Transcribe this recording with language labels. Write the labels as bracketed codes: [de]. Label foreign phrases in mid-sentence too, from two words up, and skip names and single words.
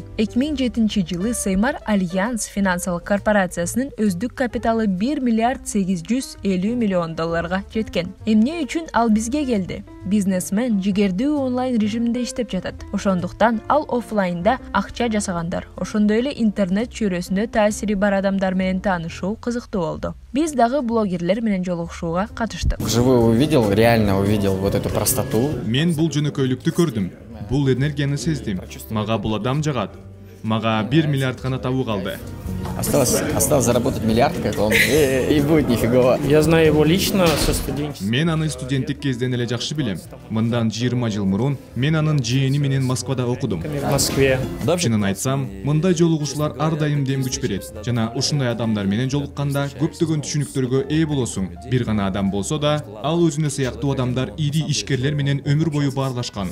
[ky] 2007-жылы Сеймар Альянс финансылык корпорациясынын өздүк капиталы $1 миллиард 850 миллион жеткен. Эмне үчүн ал бизге келди? Бизнесмен жигердүү онлайн режиминде иштеп жатат. Ошондуктан ал офлайнда акча жасагандар, ошондой эле интернет чөйрөсүндө таасири бар адамдар менен таанышуу кызыктуу болду. Биз дагы блогерлер менен жолугушууга катыштык. [ru] Вживую увидел, реально увидел вот эту простоту. [ky] Мен бул жөнөкөйлүктү көрдүм. Бул энергияны сездим. Мага бул адам жагат. Мага 1 миллиард гана табуу калды. [ru] Осталось заработать миллиард, как он, и будет нифигово. Я знаю его лично со студенчества. [ky] Мен аны студенттик кезден эле жакшы билем. Мындан 20 жыл мурун мен анын жээним менен Москвада окудум. [ru] В Москве. [ky] Чынын айтсам, мындай жолугушуулар ар дайым дем күч берет. Жана ушундай адамдар менен жолукканда көптөгөн түшүнүктөргө ээ болосуң. Бир гана адам болсо да, ал өзүнө сыяктуу адамдар ири ишкерлер менен өмүр бою баарлашкан.